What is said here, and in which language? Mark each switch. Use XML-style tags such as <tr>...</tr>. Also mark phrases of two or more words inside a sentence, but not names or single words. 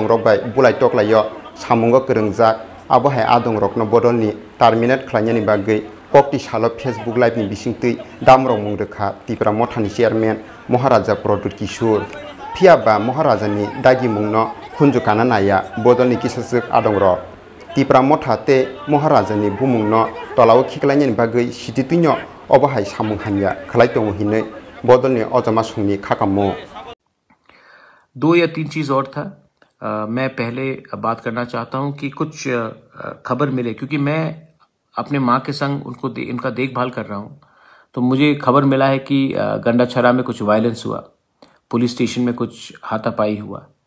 <trp>रबाय बुलाय टकलायो सामुंगो गोरोंजाक आबहाय आदं रकनो बदलनि टार्मिनेट खलायनायनि बागै कक्ति सालो फेसबुक लाइभनि बिसिंतै दामरं मुंदोखा त्रिपुरा मथानि चेयारमेन महाराजा प्रदुत किशोर फियाबा महाराजानि दागि मुंनो खुनजुकाना नाया बदलनि किसासक आदं रक त्रिपुरा मथाते महाराजानि बुमुंनो तलाव खिखलायनायनि बागै सिटितुइनो अबहाय सामुं हामिया खलाय दङ हिनै बदलनि अजमा संनि खाकामो</trp> <hi>2 या 3 चीज़ और था। मैं पहले बात करना चाहता हूं कि कुछ खबर मिले क्योंकि मैं अपने माँ के संग इनका देखभाल कर रहा हूं तो मुझे खबर मिला है कि गंडाछरा में कुछ वायलेंस हुआ,</hi> <en>police station</en> <hi>में कुछ हाथापाई हुआ।</hi>